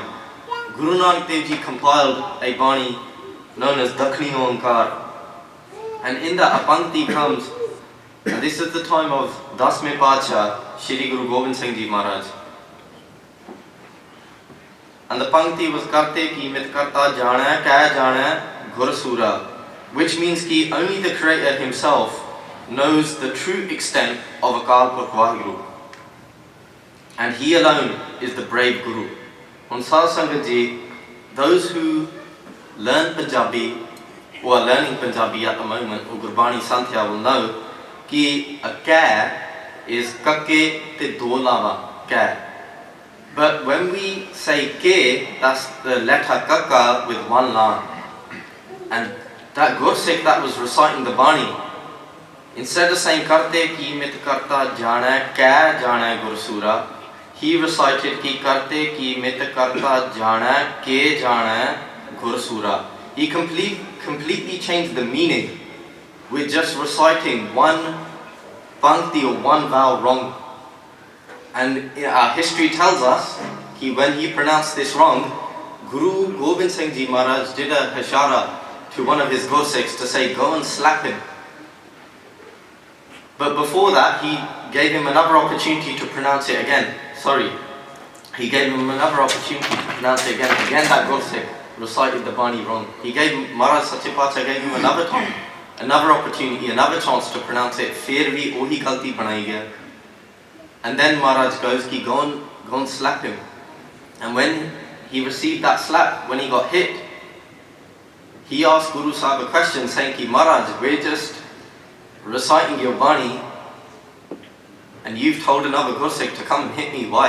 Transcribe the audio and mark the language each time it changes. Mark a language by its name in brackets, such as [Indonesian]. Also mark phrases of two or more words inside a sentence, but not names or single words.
[English] Guru Nanak Dev Ji compiled a Bani known as Dakhni Onkar. And in that a Pankti comes, and this is the time of Dasme Pacha, Shri Guru Gobind Singh Ji Maharaj. And the Pankti was [Punjabi] ਕਰਤੇ ਕੀ ਮਿਤਿ ਕਰਤਾ ਜਾਣੈ ਕਿਆ ਜਾਣੈ ਗੁਰ ਸੂਰਾ, [English] which means ki only the Creator himself knows the true extent of Akal Purkh Vaheguru. And he alone is the brave Guru. On Satsang Ji, those who learn Punjabi, or are learning Punjabi at the moment, or Gurbani Santhya, will know ki a kya is [Punjabi] ਕੱਕੇ ਤੇ ਦੋ ਲਾਵਾਂ, [English] kya. But when we say ke, that's the letter kakka with one la. And that Gursikh that was reciting the Bani, instead of saying [Punjabi] ਕਰਤੇ ਕੀ ਮਿਤਿ ਕਰਤਾ ਜਾਣੈ ਕਿਆ ਜਾਣੈ ਗੁਰਸੂਰਾ, [English] he recited [Punjabi] ਕਿ ਕਰਤੇ ਕੀ ਮਿਤਿ ਕਰਤਾ ਜਾਣੈ ਕੇ ਜਾਣੈ ਗੁਰਸੂਰਾ. [English] He completely changed the meaning with just reciting one pankti or one vowel wrong. And our history tells us that when he pronounced this wrong, Guru Gobind Singh Ji Maharaj did a hashara to one of his Gursikhs to say, go and slap him. But before that, he gave him another opportunity to pronounce it again. He gave him another opportunity to pronounce it again. Again, that Gursikh recited the Bani wrong. He gave Maharaj Sachipacha gave him another time, another opportunity, another chance to pronounce it. [Punjabi] ਫਿਰ ਭੀ ਓਹੀ ਗਲਤੀ ਬਣਾਈ ਗਿਆ. [English] And then Maharaj goes, ki go and slap him. And when he received that slap, when he got hit, he asked Guru Sahib a question saying, ki Maharaj, we're just reciting your Bani and you've told another Gursikh to come and hit me, why?